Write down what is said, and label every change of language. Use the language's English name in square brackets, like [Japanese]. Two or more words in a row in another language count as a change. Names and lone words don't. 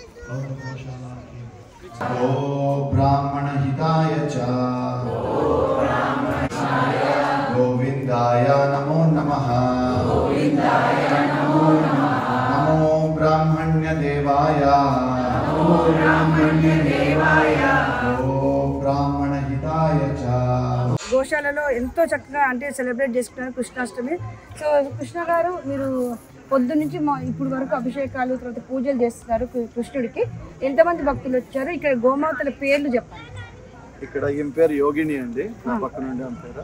[Sanskrit] ओ ब्राह्मण हिताय च गोविन्दाय नमो नमः नमो ब्रह्मण्य देवाय ओ ब्राह्मण हिताय च. [Telugu] గోశాలలో ఎంతో చక్కగా అంటే సెలబ్రేట్ చేసుకున్నారు కృష్ణాష్టమి. సో కృష్ణ గారు మీరు పొద్దు నుంచి ఇప్పుడు వరకు అభిషేకాలు తర్వాత పూజలు చేస్తున్నారు కృష్ణుడికి. ఎంతమంది భక్తులు వచ్చారు? ఇక్కడ గోమాతల పేర్లు చెప్పండి. ఇక్కడ ఈమె పేరు యోగిని అండి, నా పక్కన ఉండే ఆమె పేరు.